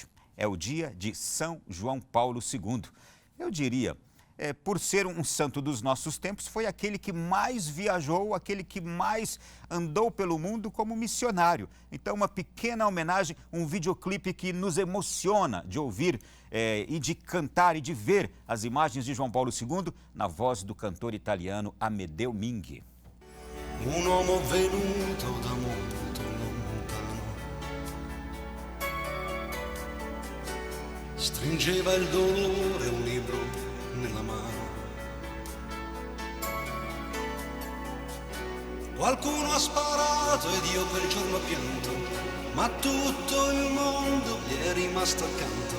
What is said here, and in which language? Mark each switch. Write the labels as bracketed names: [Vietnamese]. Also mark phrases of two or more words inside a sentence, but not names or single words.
[Portuguese] É o dia de São João Paulo II. Eu diria, por ser um santo dos nossos tempos, foi aquele que mais viajou, aquele que mais andou pelo mundo como missionário. Então, uma pequena homenagem, um videoclipe que nos emociona de ouvir e de cantar e de ver as imagens de João Paulo II na voz do cantor italiano Amedeo Minghi. [Italian] Un uomo venuto da molto lontano, stringeva il dolore un libro nella mano. Qualcuno ha sparato ed io quel giorno ho pianto, ma tutto il mondo gli è rimasto accanto.